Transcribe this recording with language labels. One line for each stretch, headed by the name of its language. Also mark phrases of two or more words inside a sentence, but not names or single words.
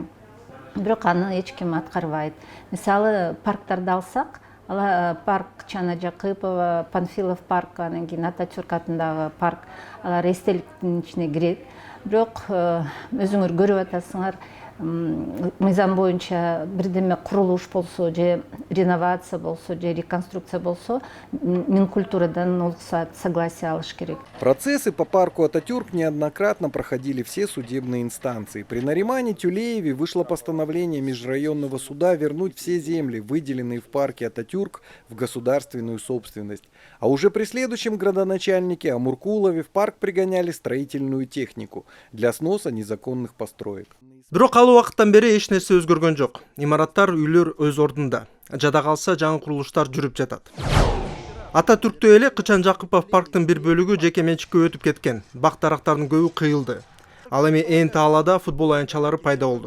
Kyrgyz: Бирок аны эч ким аткарбайт. Мисалы, парктарды алсак, парк Чана Жакыпова, Панфилов парк, анан кийин Ататюрк атындагы парк, алар эстеликтин ичине кирет. Бирок өзүңөр көрүп атасыңар, мыйзам боюнча бирдеме курулуш болсо же реновация болсо же реконструкция болсо Минкультурадан уруксат, согласие алыш керек.
Russian: Процессы по парку Ататюрк неоднократно проходили все судебные инстанции. При Наримане Тюлееве вышло постановление межрайонного суда вернуть все земли, выделенные в парке Ататюрк, в государственную собственность. А уже при следующем градоначальнике Амуркулове в парк пригоняли строительную технику для сноса незаконных построек.
Kyrgyz: Бирок ал убакыттан бери эч нерсе өзгөргөн жок. Имараттар, үйлөр өз ордунда. Жада калса жаңы курулуштар жүрүп жатат. Ататүрктө эле Кычан Жакыпов парктын бир бөлүгү жеке менчикке өтүп кеткен. Бак дарактардын көбү кыйылды. Ал эми ээн таалада футбол аянтчалары пайда болду.